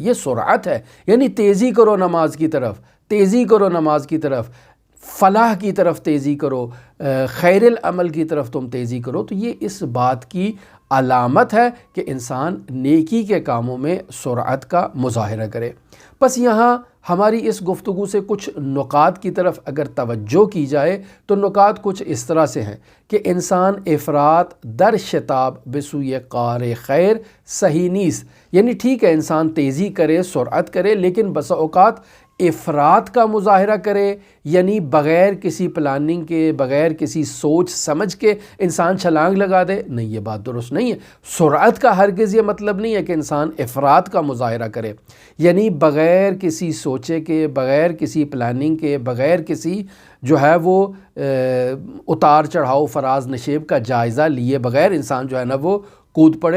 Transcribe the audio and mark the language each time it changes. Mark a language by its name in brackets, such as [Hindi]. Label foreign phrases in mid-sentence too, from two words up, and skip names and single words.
[Urdu] یہ سرعت ہے، یعنی تیزی کرو نماز کی طرف، تیزی کرو نماز کی طرف، فلاح کی طرف تیزی کرو، [Arabic] خیر العمل [Urdu] کی طرف تم تیزی کرو۔ تو یہ اس بات کی علامت ہے کہ انسان نیکی کے کاموں میں سرعت کا مظاہرہ کرے۔ بس یہاں ہماری اس گفتگو سے کچھ نکات کی طرف اگر توجہ کی جائے تو نکات کچھ اس طرح سے ہیں کہ انسان [Persian] افراط در شتاب بسوی کار خیر صحیح نیست، [Urdu] یعنی ٹھیک ہے انسان تیزی کرے، سرعت کرے، لیکن بسا اوقات افراط کا مظاہرہ کرے، یعنی بغیر کسی پلاننگ کے، بغیر کسی سوچ سمجھ کے انسان چھلانگ لگا دے، نہیں، یہ بات درست نہیں ہے۔ سرعت کا ہرگز یہ مطلب نہیں ہے کہ انسان افراط کا مظاہرہ کرے، یعنی بغیر کسی سوچے کے، بغیر کسی پلاننگ کے، بغیر کسی جو ہے وہ اتار چڑھاؤ فراز نشیب کا جائزہ لیے بغیر انسان جو ہے نا وہ کود پڑے۔